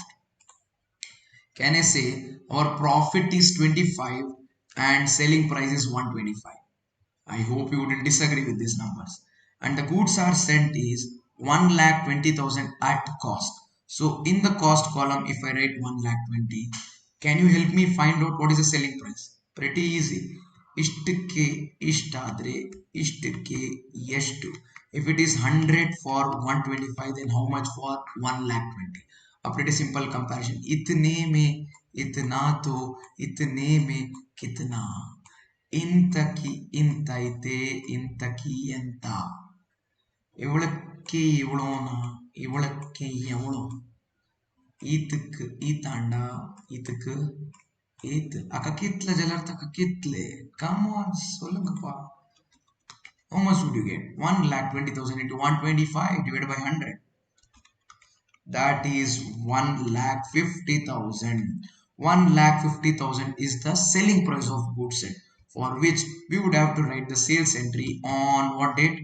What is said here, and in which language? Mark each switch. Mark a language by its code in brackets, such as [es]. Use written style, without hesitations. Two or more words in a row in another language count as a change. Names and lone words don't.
[en] Can I say our profit is 25 and selling price is 125? I hope you wouldn't disagree with these numbers. And the goods are sent is 1,20,000 at cost. So in the cost column, if I write 1,20,000, can you help me find out what is the selling price? Pretty easy. [kn] ಇಷ್ಟಕ್ಕೆ ಇಷ್ಟಾದ್ರೆ ಇಷ್ಟಕ್ಕೆ ಎಷ್ಟು? [en] If it is 100 for 125, then how much for 1,20,000? A pretty simple comparison. [hi] इतने में इतना तो इतने में कितना? [kn] ಇಂತಕಿ ಇಂತೈತೆ ಇಂತಕಿ ಎಂತ ಇವಳಕ್ಕೆ ಇವಳೋನ ಇವಳಕ್ಕೆ [ta] எவ்வளோ ஈத்துக்கு ஈத்தாண்டா ஈத்துக்கு ஈத்து அக்கா கிட்ல ஜலர்த்த அக்கா கிட்லே [en] come on சொல்லுங்கப்பா how much would you get 1,20,000 into 125 divided by 100 that is 1,50,000. 1,50,000 is the selling price of goods set, for which we would have to write the sales entry on what date?